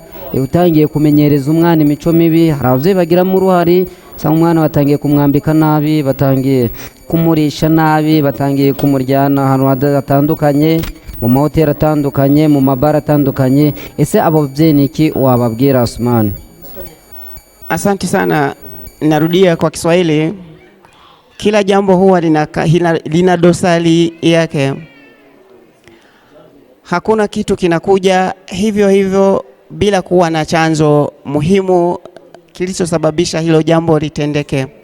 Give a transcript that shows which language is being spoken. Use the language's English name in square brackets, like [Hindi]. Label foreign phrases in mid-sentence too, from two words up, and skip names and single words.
[Kinyarwanda] Utangiye kumenyereza umwana imico mibi, hari ababyeyi bagiramo uruhare, usanga umwana batangiye kumwambika nabi, batangiye kumurisha nabi, batangiye kumuryana ahantu hatandukanye, mu mahoteli atandukanye, mu mabara atandukanye. Ese abo babyeyi ni iki wababwira Asumani? [Swahili] Asante sana. Narudia kwa Kiswahili, kila jambo huwa lina dosari yake. Hakuna kitu kinakuja hivyo hivyo bila kuwa na chanzo muhimu kilichosababisha hilo jambo litendeke.